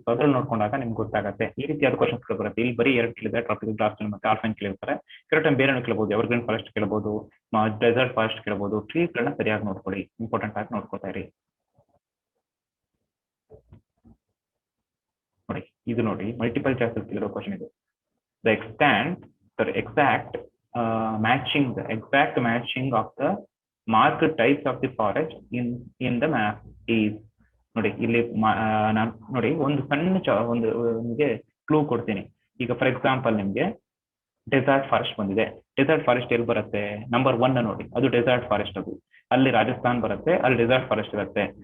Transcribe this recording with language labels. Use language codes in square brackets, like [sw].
[kn] ಅದ್ರಲ್ಲಿ ನೋಡ್ಕೊಂಡಾಗ ನಿಮ್ಗೆ ಗೊತ್ತಾಗುತ್ತೆ. ಈ ರೀತಿಯಾದ ಕ್ವಶನ್ಸ್ ಬರುತ್ತೆ. ಇಲ್ಲಿ ಬರೀ 2 ಕೇಳಿದ್ರೆ, ಟ್ರಾಪಿಕಲ್ ಗ್ರಾಸ್ ಮತ್ತೆ ಆಲ್ಪೈನ್ ಕೇಳಿರ್ತಾರೆ. ಕೆಲವು ಟೈಮ್ ಬೇರೆ ಕೇಳಬಹುದು, ಎವರ್ಗ್ರೀನ್ ಫಾರೆಸ್ಟ್ ಕೇಳಬಹುದು, ಡೆಸರ್ಟ್ ಫಾರೆಸ್ಟ್ ಕೇಳಬಹುದು. ಟ್ರೀಸ್ ಗಳನ್ನ ಸರಿಯಾಗಿ ನೋಡ್ಕೊಳ್ಳಿ, ಇಂಪಾರ್ಟೆಂಟ್ ಆಗಿ ನೋಡ್ಕೊತಾ ಇರಿ. ನೋಡಿ ಇದು ನೋಡಿ, ಮಲ್ಟಿಪಲ್ ಚಾಯ್ಸಸ್ ಇರೋ ಕ್ವಶನ್ ಇದು. [en] The exact matching of the marked types of the forest in the map is. [kn] ನೋಡಿ ಇಲ್ಲಿ ನಾನು ನೋಡಿ ಒಂದು ಸಣ್ಣ ಒಂದು ನಿಮಗೆ ಕ್ಲೂ ಕೊಡ್ತೀನಿ. ಈಗ ಫಾರ್ ಎಕ್ಸಾಂಪಲ್ ನಿಮ್ಗೆ ಡೆಸರ್ಟ್ ಫಾರೆಸ್ಟ್ ಬಂದಿದೆ. ಡೆಸರ್ಟ್ ಫಾರೆಸ್ಟ್ ಎಲ್ಲಿ ಬರುತ್ತೆ? ನಂಬರ್ 1 ನೋಡಿ, ಅದು ಡೆಸರ್ಟ್ ಫಾರೆಸ್ಟ್. ಅದು ಅಲ್ಲಿ ರಾಜಸ್ಥಾನ್ ಬರುತ್ತೆ, ಅಲ್ಲಿ ಡೆಸರ್ಟ್ ಫಾರೆಸ್ಟ್ ಇರುತ್ತೆ.